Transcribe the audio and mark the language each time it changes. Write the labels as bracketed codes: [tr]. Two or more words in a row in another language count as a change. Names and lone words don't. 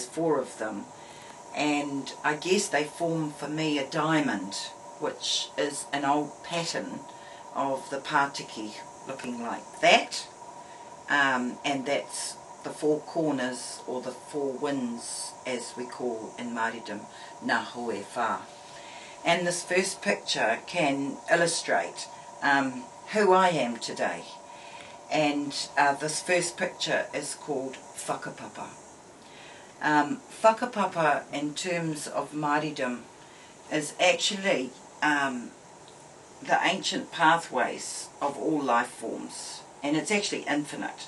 [en] 4 of them, and I guess they form for me a diamond, which is an old pattern of the pātiki looking like that, and that's the 4 corners, or the 4 winds, as we call in Māoridom, [mi] ngā hoe whā. [en] And this first picture can illustrate who I am today, and this first picture is called Whakapapa. Whakapapa, in terms of Māoridom, is actually the ancient pathways of all life forms, and it's actually infinite.